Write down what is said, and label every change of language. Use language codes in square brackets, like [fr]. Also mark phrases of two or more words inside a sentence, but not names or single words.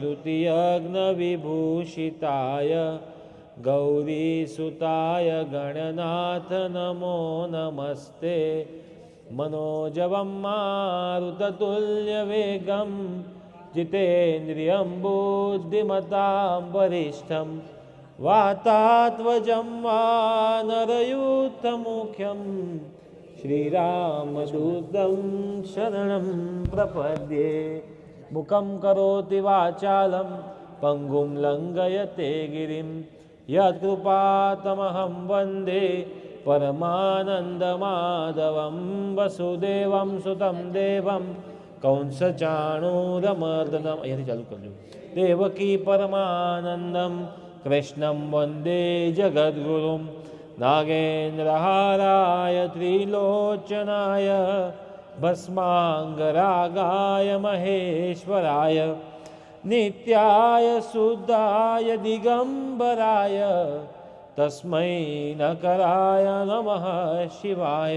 [sa] श्रुतियज्ञविभूषिताय गौरीसुताय गणनाथ नमो नमस्ते मनोजवम मारुततुल्यवेगम जीतेन्द्रियं बुद्धिमतां वरिष्ठं वातात्वजं वानरयुथमुख्यं श्रीरामदूतं शरणं प्रपद्ये मुखं करोति वाचालं पंगुं लंघयते गिरिं यत्कृपातमहं वंदे परमानन्दमाधवं वसुदेवं सुतं देवं कंसचाणूरमर्दनम् [gu] અહીંયાથી ચાલુ કરજો [sa] देवकी परमानन्दं कृष्णं वन्दे जगद्गुरुं नागेन्द्रहाराय त्रिलोचनाय भस्माङ्गरागाय महेश्वराय नित्याय शुद्धाय दिगम्बराय तस्मै नकराय नमः शिवाय।